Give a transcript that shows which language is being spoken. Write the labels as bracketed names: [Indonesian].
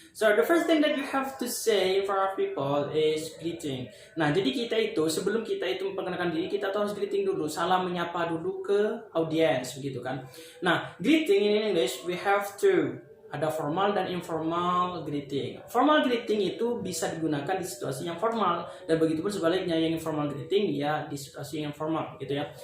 [English] So the first thing that you have to say in front of people is greeting. [Indonesian] Nah, jadi kita itu sebelum kita itu memperkenalkan diri, kita tuh harus greeting dulu, salam menyapa dulu ke audiens, begitu kan. [English] Nah, greeting in English we have to [Indonesian] ada formal dan informal [English] greeting. [Indonesian] Formal greeting itu bisa digunakan di situasi yang formal, dan begitu pun sebaliknya, yang informal greeting ya di situasi yang formal, gitu ya.